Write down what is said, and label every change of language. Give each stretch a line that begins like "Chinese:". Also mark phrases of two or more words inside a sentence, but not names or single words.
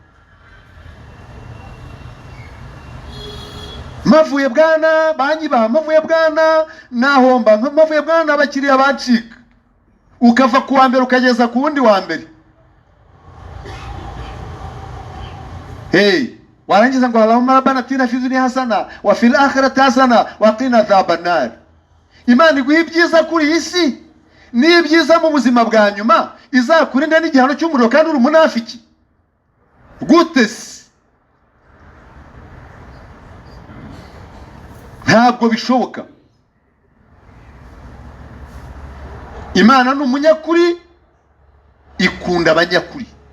Kinyarwanda: Mavuye bwana banyiba, mavuye bwana nahomba, mavuye bwana abakiriya bacika, ukava ku wa mbere ukageza ku wundi wa mbere. Warangiza ngo
Arabic: اللهم ربنا آتنا في الدنيا حسنة وفي الآخرة حسنة وقنا عذاب النار.
Kinyarwanda: Imana iguha ibyiza kuri isi n'ibyiza mu buzima bwa nyuma, izakurinda n'igihano cy'umuriro kandi uri umunafiki. Gute se? Ntabwo bishoboka. Imana ni umunyakuri, ikunda abanyakuri.